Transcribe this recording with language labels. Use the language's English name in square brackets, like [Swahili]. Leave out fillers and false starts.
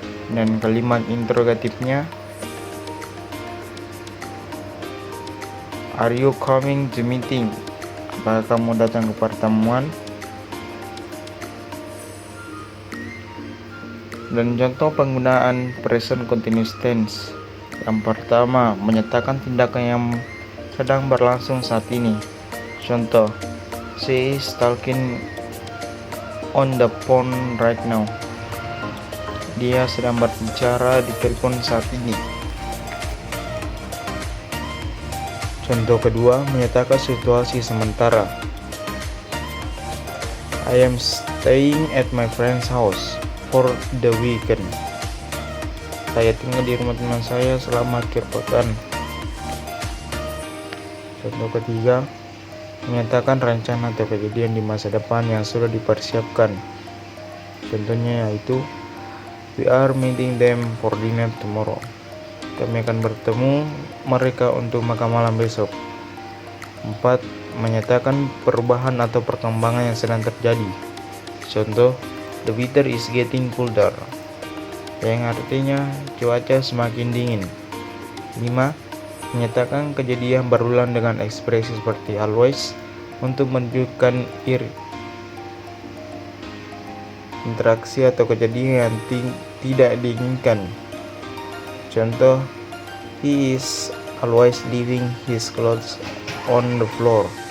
[Indonesian] Dan kalimat interrogatifnya, [English] are you coming to meeting, [Indonesian] apakah kamu datang ke pertemuan? Dan contoh penggunaan present continuous tense. Yang pertama, menyatakan tindakan yang sedang berlangsung saat ini. [English] Contoh, she is talking on the phone right now. [Indonesian] Dia sedang berbicara di telepon saat ini. Contoh kedua, menyatakan situasi sementara. [English] I am staying at my friend's house for the weekend. [Indonesian] Saya tinggal di rumah teman saya selama akhir pekan. Contoh ketiga, menyatakan rencana atau kejadian di masa depan yang sudah dipersiapkan. Contohnya yaitu, [English] we are meeting them for dinner tomorrow. [Indonesian] Kami akan bertemu mereka untuk makan malam besok. 4. Menyatakan perubahan atau perkembangan yang sedang terjadi. Contoh, [English] the weather is getting colder, [Indonesian] yang artinya cuaca semakin dingin. 5. Menyatakan kejadian berulang dengan ekspresi seperti always untuk menunjukkan interaksi atau kejadian yang tidak diinginkan. [English] Contoh, he is always leaving his clothes on the floor.